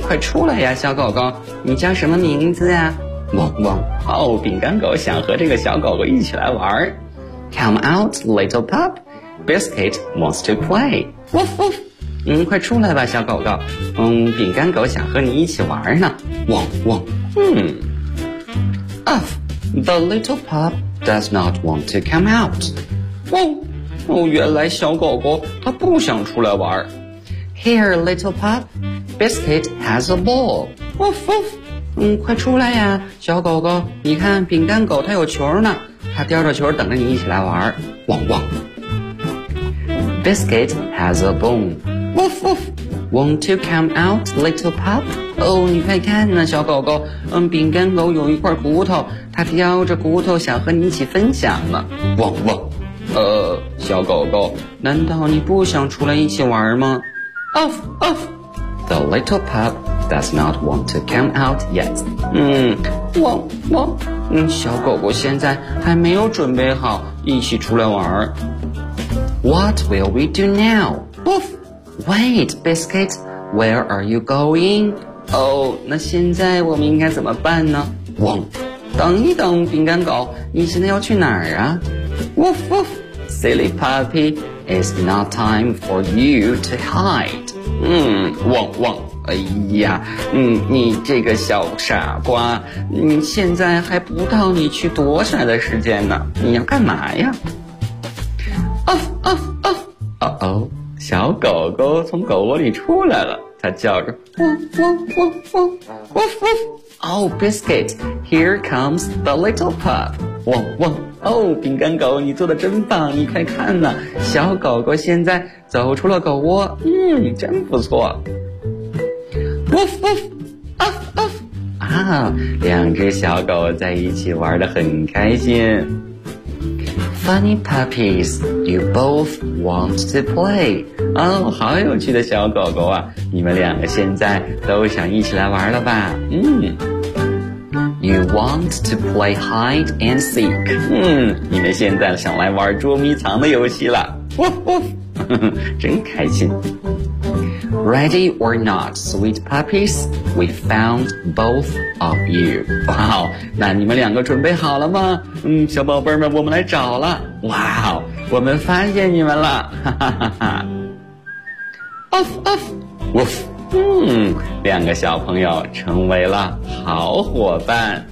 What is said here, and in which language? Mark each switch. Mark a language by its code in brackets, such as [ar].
[zh] 快出来呀，小狗狗，你叫什么名字啊？汪汪。哦，饼干狗想和这个小狗狗一起来玩。 [en] Come out, little pup. Biscuit wants to play. Woof woof. [zh] 快出来吧，小狗狗。饼干狗想和你一起玩呢。汪汪。 [en] Off. The little pup does not want to come out. Woof. [zh] 哦，原来小狗狗它不想出来玩。 [en] Here, little pup. Biscuit has a ball. Woof woof. [zh] 快出来呀，小狗狗！你看，饼干狗它有球呢，它叼着球等着你一起来玩。汪汪。 [en] Biscuit has a bone. Woof woof. Want to come out, little pup? [zh] 哦，你快看呢，小狗狗。饼干狗有一块骨头，它叼着骨头想和你一起分享呢。汪汪。小狗狗，难道你不想出来一起玩吗？ [en] Off, off. The little pup does not want to come out yet. [zh] 汪汪。小狗狗现在还没有准备好一起出来玩。 [en] What will we do now? Woof. Wait, Biscuit. Where are you going? [zh] 哦，那现在我们应该怎么办呢？汪。等一等，饼干狗，你现在要去哪儿啊？ [en] Woof, woof. Silly puppy, it's not time for you to hide. [zh] 汪汪，哎呀，你这个小傻瓜，你现在还不到你去躲起来的时间呢，你要干嘛呀？ [en] Off, off, off. Uh-oh, [zh] 小狗狗从狗窝里出来了，它叫着汪汪汪汪 [en] woof woof. Oh, Biscuit, here comes the little pup. [zh] 汪汪。哦，饼干狗，你做得真棒，你快看呐，小狗狗现在走出了狗窝，真不错。 [en] Woof woof. Off off. [zh] 啊，两只小狗在一起玩得很开心。 [en] Funny puppies, you both want to play. [zh] 哦，好有趣的小狗狗啊，你们两个现在都想一起来玩了吧。 [en] You want to play hide and seek. [zh] 你们现在想来玩捉迷藏的游戏了。呵呵，真开心。 [en] Ready or not, sweet puppies, we found both of you. [zh] 哇哦，那你们两个准备好了吗？小宝贝们，我们来找了。哇哦，我们发现你们了。 [en] Off, off. Woof. [zh] 两个小朋友成为了好伙伴。